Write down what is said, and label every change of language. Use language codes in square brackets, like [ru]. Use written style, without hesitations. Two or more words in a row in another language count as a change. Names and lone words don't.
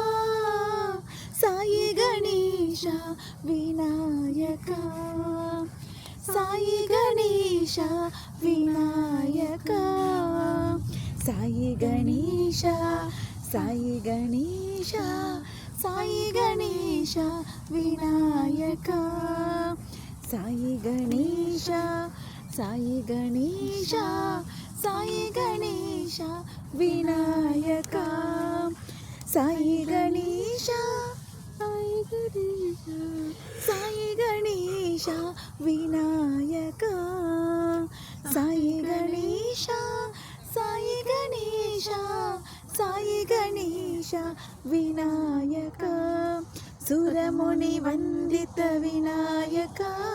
[kn] ಸಾಯಿ ಗಣೇಶ ವಿನಾಯಕ ಸಾಯಿ ಗಣೇಶ ವಿನಾಯಕ ಸಾಯಿ ಗಣೇಶ ಸಾಯಿ ಗಣೇಶ ಸಾಯಿ ಗಣೇಶ ವಿನಾಯಕ [ta] ಸಾಯಿ ಗಣೇಶ ಸಾಯಿ ಗಣೇಶ சாயி கணேஷா விநாயகா சாயி கணேஷா சாயி கணேஷா சாயி கணேஷா விநாயகா சாயி கணேஷா சாயி கணேஷா சாயி கணேஷா விநாயகா சுரமுனி வந்தித்த விநாயகா